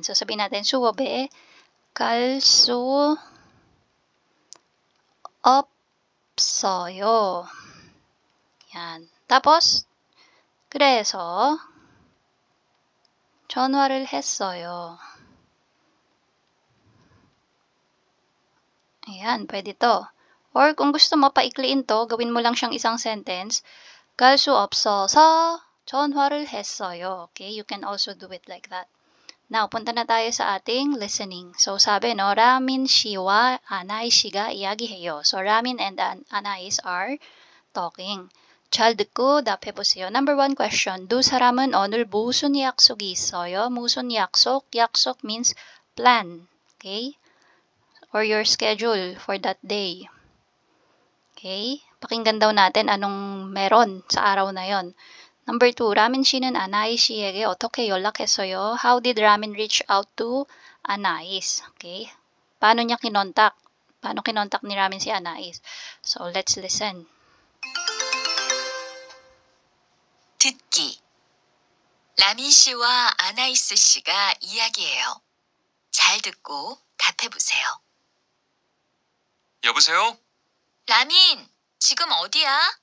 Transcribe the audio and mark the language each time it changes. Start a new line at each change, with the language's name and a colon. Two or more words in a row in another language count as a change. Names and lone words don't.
Filipino: So, sabihin natin,
Korean: 수업에 갈 수 없어요.
Filipino: Yan. Tapos,
Korean: 그래서 전화를 했어요.
Filipino: Ayan, pwede to. Or kung gusto mo paikliin to, gawin mo lang siyang isang sentence.
Korean: 갈 수 없어서 전화를 했어요.
English: Okay, you can also do it like that. Now,
Filipino: punta na tayo sa ating listening. So, sabi, no,
Korean: Ramin 씨와 아나이 씨가 이야기해요.
English: So, Ramin and Anais are talking.
Korean: 잘 듣고 답해보세요.
English: Number 1 question.
Korean: 두 사람은 오늘 무슨 약속이 있어요? 무슨 약속? 약속
English: means plan. Okay? Or your schedule for that day. Okay?
Filipino: Pakinggan daw natin anong meron sa araw na yon.
English: Number 2,
Korean: 라민 씨는 아나이 씨에게 어떻게 연락했어요?
English: How did Ramin reach out to Anais?
Filipino: Okay? Paano niya kinontak? Paano kinontak ni Ramin si Anais?
English: So, let's listen.
Korean: 듣기. 라민 씨와 아나이스 씨가 이야기해요. 잘 듣고 답해보세요. 여보세요? 라민, 지금 어디야?